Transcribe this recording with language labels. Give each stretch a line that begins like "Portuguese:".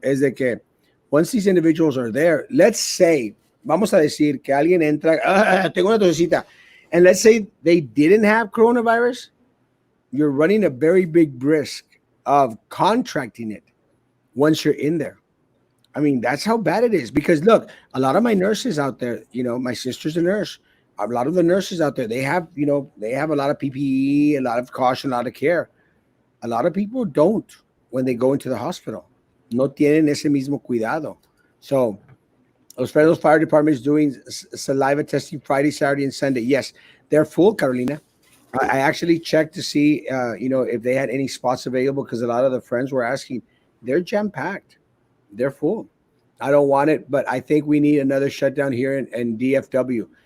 Spanish: Es de que
English: once these individuals are there, let's say,
Spanish: vamos a decir que alguien entra, tengo una tosecita,
English: and let's say they didn't have coronavirus, you're running a very big risk of contracting it once you're in there. I mean, that's how bad it is. Because look, a lot of my nurses out there, my sister's a nurse. A lot of the nurses out there, they have a lot of PPE, a lot of caution, a lot of care. A lot of people don't when they go into the hospital.
Spanish: No tienen ese mismo cuidado.
English: So, Los Federal Fire Department is doing saliva testing Friday, Saturday, and Sunday. Yes, they're full, Carolina. I actually checked to see, if they had any spots available because a lot of the friends were asking. They're jam-packed. They're full. I don't want it, but I think we need another shutdown here in DFW.